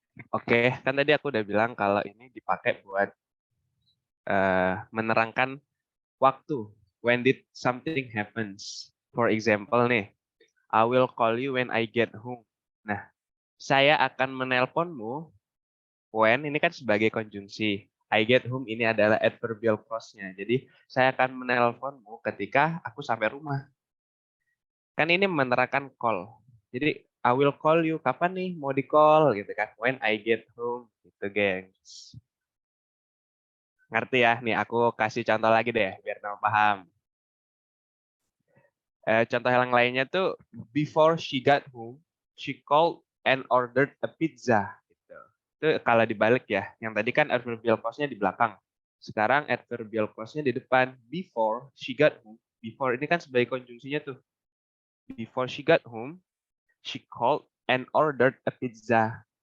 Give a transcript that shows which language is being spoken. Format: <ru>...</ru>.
<id>Oke, kan tadi aku udah bilang kalau ini dipakai buat menerangkan waktu.</id> <en>When did something happens? For example nih, I will call you when I get home.</en> <id>Nah, saya akan menelponmu when ini kan sebagai konjungsi.</id> <en>I get home</en> <id>ini adalah adverbial clause-nya. Jadi, saya akan menelponmu ketika aku sampai rumah. Kan ini menerangkan call. Jadi,</id> <en>I will call you.</en> <id>Kapan nih mau di-call gitu kan?</id> <en>When I get home</en> <id>gitu, gengs. Ngerti ya? Nih aku kasih contoh lagi deh biar kamu paham. Contoh yang lainnya tuh</id> <en>before she got home, she called and ordered a pizza. Gitu.</en> <id>Itu kalau dibalik ya. Yang tadi kan adverbial clause-nya di belakang. Sekarang adverbial clause-nya di depan.</id> <en>Before she got home.</en> <id>Before ini kan sebagai konjungsinya tuh.</id> <en>Before she got home, she called and ordered a pizza.</en>